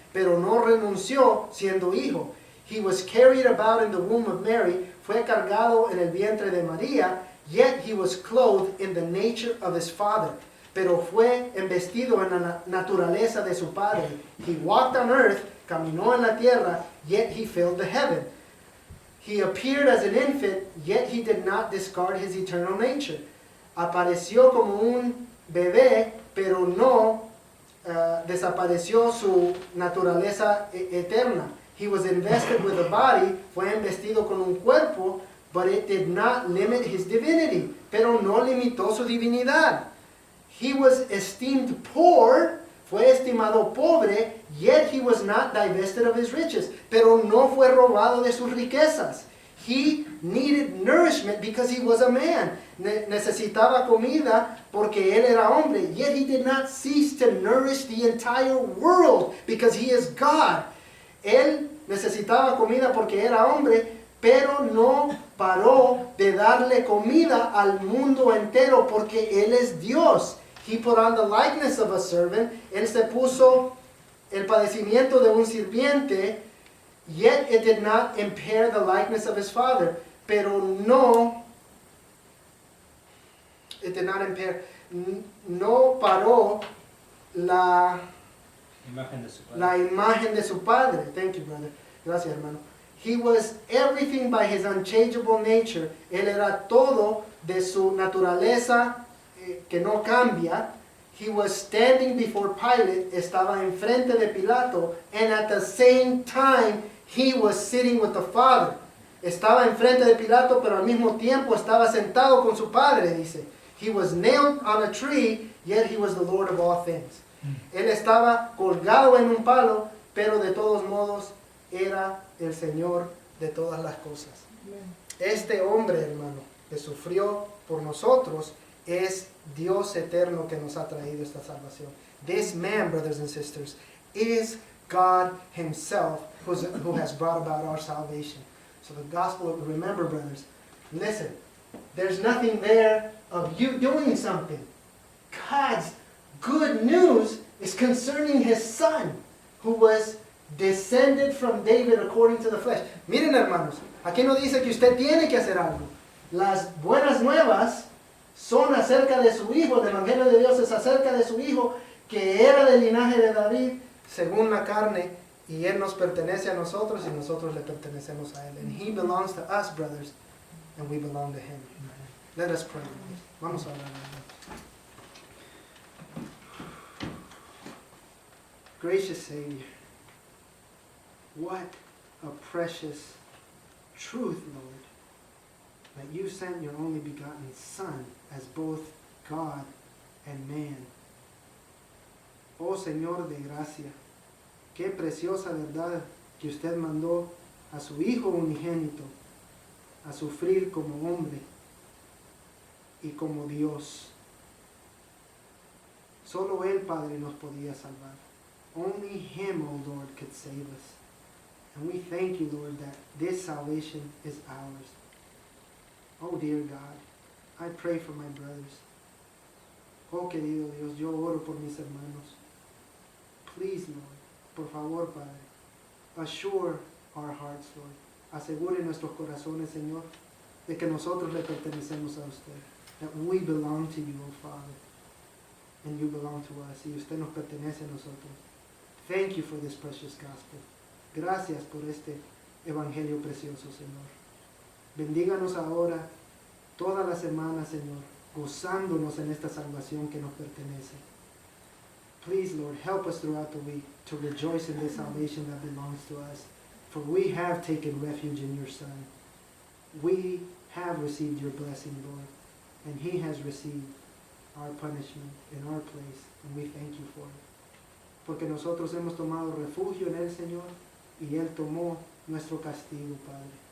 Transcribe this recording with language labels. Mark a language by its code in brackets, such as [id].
[es] Pero no renunció siendo hijo. [en] He was carried about in the womb of Mary, [es] fue cargado en el vientre de María, [en] yet he was clothed in the nature of his father. [es] Pero fue embestido en la naturaleza de su padre. [en] He walked on earth, [es] caminó en la tierra, [en] yet he filled the heaven. He appeared as an infant, yet he did not discard his eternal nature. [es] Apareció como un bebé, pero no desapareció su naturaleza eterna. [en] He was invested with a body, [es] fue investido con un cuerpo, [en] but it did not limit his divinity, [es] pero no limitó su divinidad. [en] He was esteemed poor, [es] fue estimado pobre, [en] yet he was not divested of his riches, [es] pero no fue robado de sus riquezas. [en] He needed nourishment because he was a man. [es] Necesitaba comida porque él era hombre, [en] yet he did not cease to nourish the entire world because he is God. [es] Él necesitaba comida porque era hombre, pero no paró de darle comida al mundo entero porque él es Dios. [en] He put on the likeness of a servant. [es] Él se puso el padecimiento de un sirviente, [en] yet it did not impair the likeness of his father. [es] Pero no, [en] it did not impair, [es] no paró la imagen de su padre. [en] Thank you, brother. [es] Gracias, hermano. [en] He was everything by his unchangeable nature. [es] Él era todo de su naturaleza que no cambia. [en] He was standing before Pilate, [es] estaba enfrente de Pilato, [en] and at the same time he was sitting with the Father. [es] Estaba enfrente de Pilato, pero al mismo tiempo estaba sentado con su Padre, dice. [en] He was nailed on a tree, yet he was the Lord of all things. [es] Él estaba colgado en un palo, pero de todos modos era el Señor de todas las cosas. Este hombre, hermano, que sufrió por nosotros, es Dios eterno que nos ha traído esta salvación. [en] This man, brothers and sisters, is God himself who has brought about our salvation. So the gospel, remember, brothers, listen, there's nothing there of you doing something. God's good news is concerning his son, who was descended from David according to the flesh. [es] Miren, hermanos, aquí no dice que usted tiene que hacer algo. Las buenas nuevas son acerca de su hijo. El evangelio de Dios es acerca de su hijo, que era del linaje de David según la carne, y él nos pertenece a nosotros y nosotros le pertenecemos a él. [en] And he belongs to us, brothers, and we belong to him. Let us pray. [es] Vamos a orar. [en] Gracious Savior, what a precious truth, Lord, that you sent your only begotten Son as both God and man. [es] Oh Señor de gracia, qué preciosa verdad que usted mandó a su Hijo unigénito a sufrir como hombre y como Dios. Solo Él, Padre, nos podía salvar. [en] Only Him, oh Lord, could save us. And we thank you, Lord, that this salvation is ours. Oh dear God, I pray for my brothers. [es] Oh querido Dios, yo oro por mis hermanos. [en] Please, Lord, [es] por favor, Padre, [en] assure our hearts, Lord. [es] Asegure nuestros corazones, Señor, de que nosotros le pertenecemos a usted. [en] That we belong to you, oh Father, and you belong to us. [es] Y usted nos pertenece a nosotros. [en] Thank you for this precious gospel. [es] Gracias por este evangelio precioso, Señor. Bendíganos ahora, toda la semana, Señor, gozándonos en esta salvación que nos pertenece. [en] Please, Lord, help us throughout the week to rejoice in this salvation that belongs to us. For we have taken refuge in your Son. We have received your blessing, Lord, and He has received our punishment in our place, and we thank you for it. [es] Porque nosotros hemos tomado refugio en el Señor, y Él tomó nuestro castigo, Padre.